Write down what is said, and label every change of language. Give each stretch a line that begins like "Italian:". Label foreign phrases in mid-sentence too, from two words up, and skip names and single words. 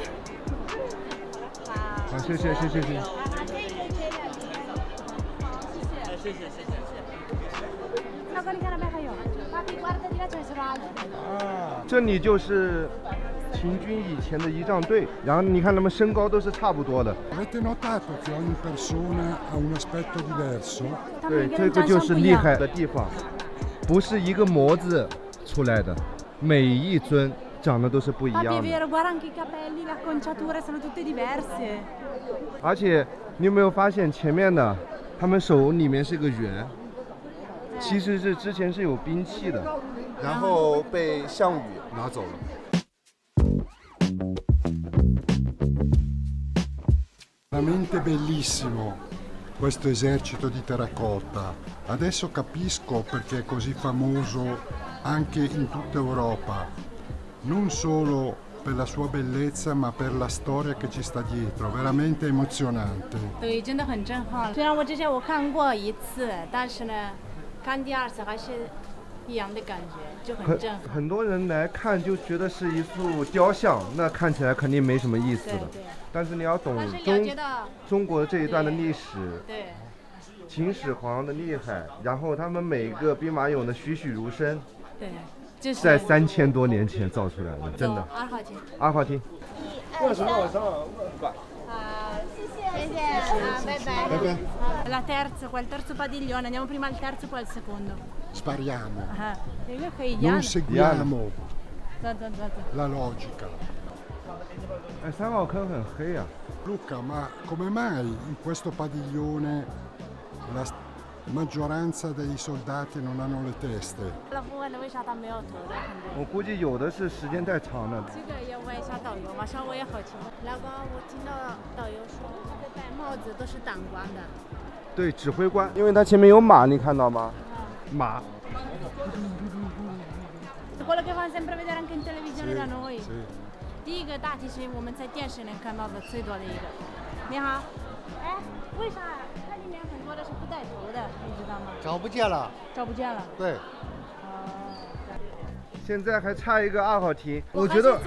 Chinese: 好，谢谢。谢谢。这里就是秦军以前的仪仗队，然后你看他们身高都是差不多的。
Italian: Avete notato che ogni persona ha un aspetto diverso？
Chinese: 对，这个就是厉害的地方，不是一个模子出来的，每一尊长得都是不一样的。而且你有没有发现前面的，他们手里面是个圆， 其实是之前是有兵器的，然后被项羽拿走了。
Italian: Veramente bellissimo questo esercito di terracotta. Adesso capisco perché è così famoso anche in tutta Europa, non solo per la sua bellezza ma per la storia che ci sta dietro, veramente emozionante.
Chinese: 对，真的很震撼。虽然我之前看过一次，但是呢，看第二次还是一样的感觉，就很震撼。很多人来看就觉得是一幅雕像，那看起来肯定没什么意思的。对。但是你要懂中国这一段的历史，对，秦始皇的厉害，然后他们每个兵马俑的栩栩如生，对，就是在3000多年前造出来的，真的。 2号厅。为什么晚上谢谢啊，拜拜。拜拜。
Italian: La terza, qua il terzo padiglione, andiamo prima al terzo poi al secondo. Spariamo, Non seguiamo
Chinese: 走。
Italian: la logica.
Chinese: 3 号坑很黑啊。
Italian: Luca, ma come mai in questo padiglione la maggioranza dei soldati non hanno le teste?
Chinese: 老夫问的为啥他没有头的？我估计有的是时间太长了。这个要问一下导游嘛，稍微也好奇。老公，我听到导游说，这个戴帽子都是党官的。对，指挥官，因为他前面有马，你看到吗？马。
Italian: Quello che fanno sempre vedere anche in televisione da noi.
Chinese: 第一个大体是我们在电视能看到的最多的一个。你好，哎，为啥它里面很多的是不带头的，你知道吗？找不见了。找不见了。对。现在还差一个2号厅，我觉得